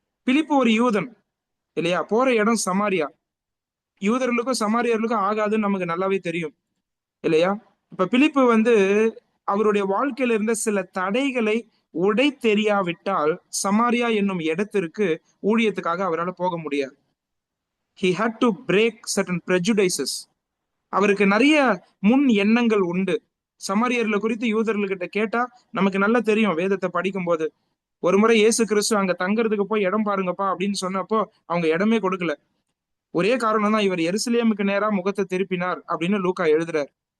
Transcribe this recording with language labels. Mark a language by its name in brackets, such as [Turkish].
[Tamil] பிலிப்பு ஒரு யூதன் இல்லையா? போற இடம் சமாரியா. யூதர்களுக்கும் சமாரியர்களுக்கும் ஆகாதுன்னு நமக்கு நல்லாவே தெரியும் இல்லையா? இப்ப பிலிப்பு வந்து அவருடைய வாழ்க்கையில இருந்த சில தடைகளை உடை தெரியாவிட்டால் சமாரியா என்னும் இடத்திற்கு ஊழியத்துக்காக அவரால் போக முடியாது. [English] He had to break certain prejudices. [Tamil] அவருக்கு நிறைய முன் எண்ணங்கள் உண்டு. சமாரியர்களை குறித்து யூதர்கள்கிட்ட கேட்டா நமக்கு நல்லா தெரியும் வேதத்தை படிக்கும் போது. ஒரு முறை இயேசு கிறிஸ்து அங்க தங்கறதுக்கு போய் இடம் பாருங்கப்பா அப்படின்னு சொன்னப்போ அவங்க இடமே கொடுக்கல. ஒரே காரணம் தான், இவர் எருசலேமுக்கு நேரா முகத்தை திருப்பினார் அப்படின்னு லூக்கா எழுதுறாரு.